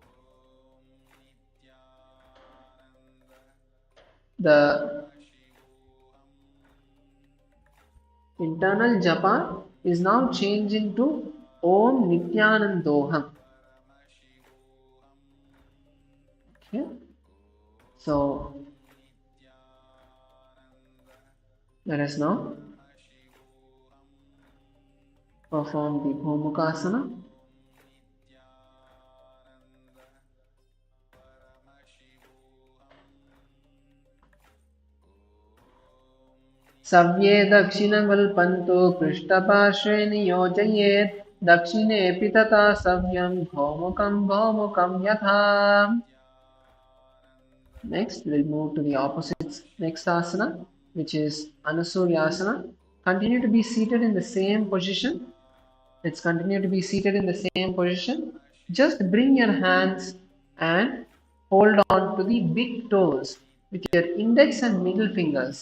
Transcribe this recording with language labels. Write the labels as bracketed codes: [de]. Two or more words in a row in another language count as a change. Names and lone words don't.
[en] The internal japa is now changing to [sa] Om Nithyanandoham. [en] Okay. So let us now perform the Gomukasana. [sa] Savye Dakshinagulpantu Krishtapashre Niyojaye Dakshine Pitata Savyam Gomukam Gomukam Yatha. [en] Next, we'll move to the opposite next asana, which is Anusuryasana. Continue to be seated in the same position. Let's continue to be seated in the same position. Just bring your hands and hold on to the big toes with your index and middle fingers.